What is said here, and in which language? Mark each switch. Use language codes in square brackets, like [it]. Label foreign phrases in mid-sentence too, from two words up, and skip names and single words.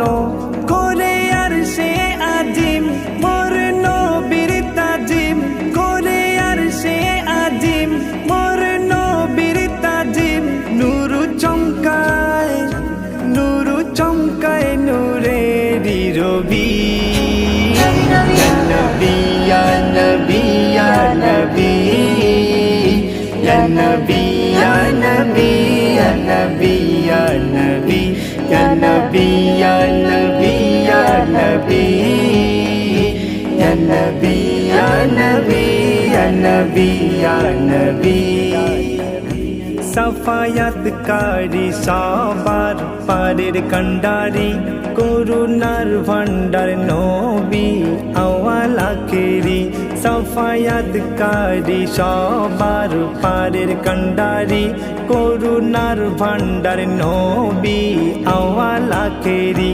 [bn] করে আর সে আজিম মোর নবীর তাজিম, করে আর সে আজিম মোর নবীর তাজিম। নূরু চমকায়, নূরু চমকায় নূরেরি রবি। [ar] يا نبي، يا نبي، يا نبي، يا نبي، يا نبي، يا نبي، يا نبي، يا نبي، يا نبي، يا نبي، يا نبي، يا نبي، يا نبي، يا نبي. [bn] সাফায়াতকারী সবার পারের কান্ডারি, করুণার ভান্ডার নবী আওয়াল আখেরি। সাফায়াতকারী সবার পারের কান্ডারি, করুণার ভান্ডার নবী আওয়াল আখেরি।